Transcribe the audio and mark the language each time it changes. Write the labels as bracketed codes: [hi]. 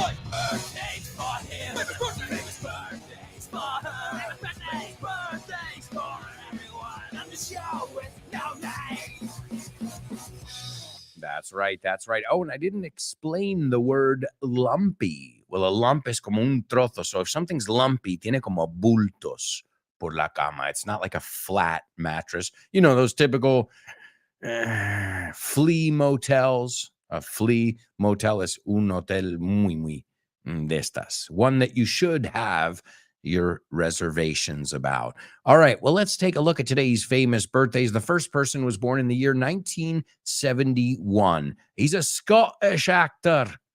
[en] Birthdays for him. Famous birthdays for her. Famous birthdays for everyone. On the show with no name. That's right. That's right. Oh, and I didn't explain the word lumpy. Well, a lump is [es] como un trozo. [en] So if something's lumpy, [es] tiene como bultos por la cama. [en] It's not like a flat mattress. You know, those typical flea motels. A flea motel is [es] un hotel muy de estas. [en] One that you should have your reservations about. All right, well, let's take a look at today's famous birthdays. The first person was born in the year 1971. He's a Scottish actor.